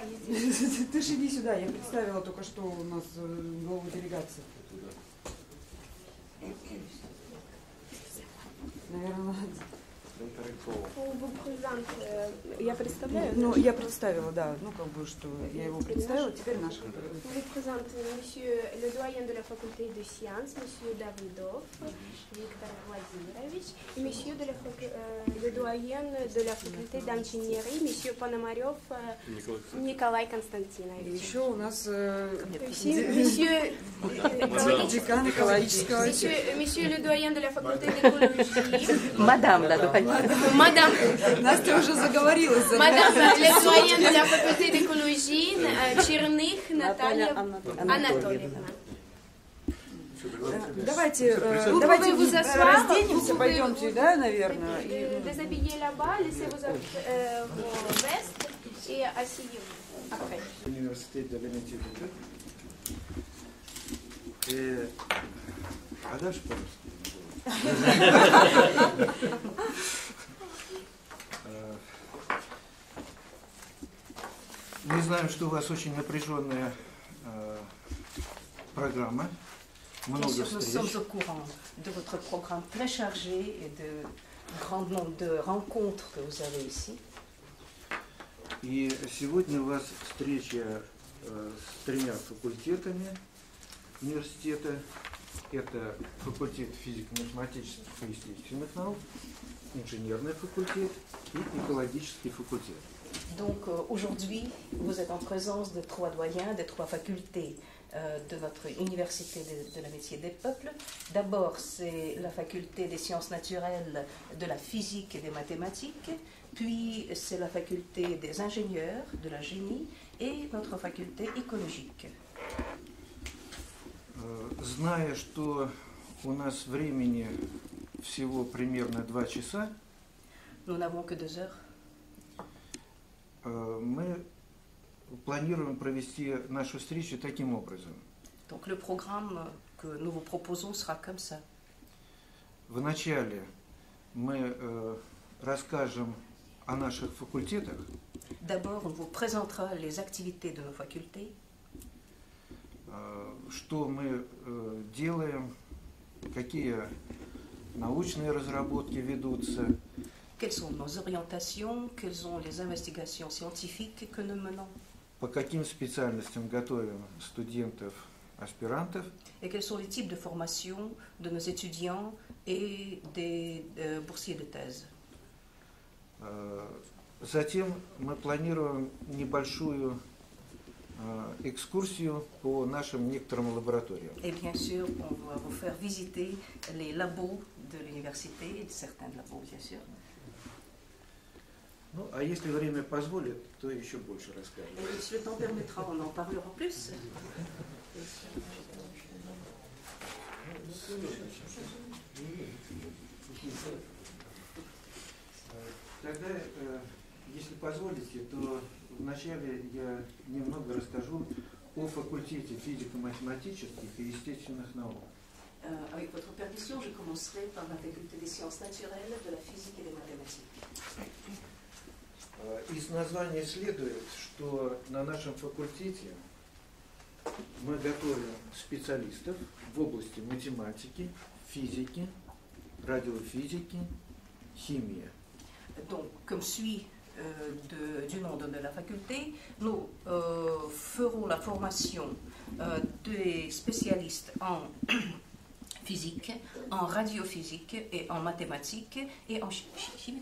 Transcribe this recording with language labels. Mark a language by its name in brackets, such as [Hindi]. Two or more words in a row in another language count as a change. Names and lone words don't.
[Russian] ты же иди сюда, я представила только что у нас главу делегации. Наверное, Я представляю? Ну, я представила, да, ну как бы, что я его представила, теперь наш. [French] Vous présentez monsieur le doyen de la faculté de sciences, monsieur Davidov, Victor Vladimirovич, et monsieur le doyen de la faculté d'ingénierie, monsieur Ponomarev, [Russian] Николай Константинович. Еще у нас Monsieur декан экологического. [French] Monsieur le doyen de la faculté d'écologie. Madame la doyenne. Madame. [Russian] Настя уже заговорилась. [French] Madame le doyen de la faculté d'écologie, [Russian] Черных Наталья Анатольевна. Давайте [French] vous asseoir, [Russian] разденемся, пойдемте, да, наверное. [French] Déshabillez là-bas, laissez vos vestes et asseyez-vous après. Университет de l'amitié de Dieu. Et [Russian] а дальше по-русски. Мы знаем, что у вас очень напряженная программа. [French] Bien sûr, nous sommes au courant de votre programme très chargé et de grand nombre de rencontres que vous avez ici. [Russian] И сегодня у вас встреча с тремя факультетами университета. Это факультет физико-математических и естественных наук, инженерный факультет и экологический факультет. [French] Donc aujourd'hui, vous êtes en présence de trois doyens, des trois facultés de notre université de l'amitié des peuples. D'abord, c'est la faculté des sciences naturelles, de la physique et des mathématiques. Puis, c'est la faculté des ingénieurs, de la génie, et notre faculté écologique. [Russian] Зная, что у нас времени всего примерно 2 часа, [French] nous n'avons que 2 heures. [Russian] Мы планируем провести нашу встречу таким образом. [French] Donc le programme que nous vous proposons sera comme ça. [Russian] Вначале мы расскажем о наших факультетах. [French] D'abord, on vous présentera les activités de nos facultés. [Russian] Что мы делаем, какие научные разработки ведутся. [French] Quelles sont nos orientations, quelles sont les investigations scientifiques que nous menons. [Russian] По каким специальностям готовим студентов, аспирантов. [French] Et quels sont les types de formation de nos étudiants et des boursiers de thèse. [Russian] Затем мы планируем небольшую экскурсию по нашим некоторым лабораториям. [French] Et bien sûr, on va vous faire visiter les labos de l'université, certains labos bien sûr. [Russian] Ну, а если время позволит, то еще больше расскажем. [French] Et si le temps permettra, on en parlera plus. [Russian] Тогда, если позволите, то вначале я немного расскажу о факультете физико-математических и естественных наук. [French] Avec votre permission, je commencerai par la faculté des sciences naturelles, de la physique et des mathématiques. [Russian] Из названия следует, что на нашем факультете мы готовим специалистов в области математики, физики, радиофизики, химии. [French] Donc, comme suit du monde de la faculté, nous ferons la formation des spécialistes en physique, en radiophysique et en mathématiques et en chimie.